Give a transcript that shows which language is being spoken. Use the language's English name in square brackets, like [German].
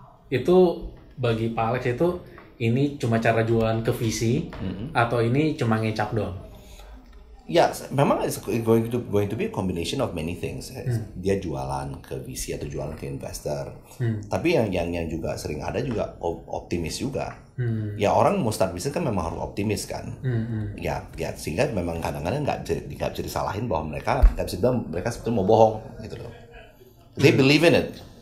[Indonesian] Itu bagi Pak Alex itu ini cuma cara jualan ke VC atau ini cuma ngecap doang? Ya, memang [English] it's going to be a combination of many things. [Indonesian] Dia jualan ke VC atau jualan ke investor. Tapi yang juga sering ada juga optimis juga. Ya orang mau start bisnis kan memang harus optimis kan. Ya sehingga memang kadang-kadang nggak bisa disalahin bahwa mereka nggak bisa bilang mereka sebetulnya mau bohong gitu loh. [English] They believe in it.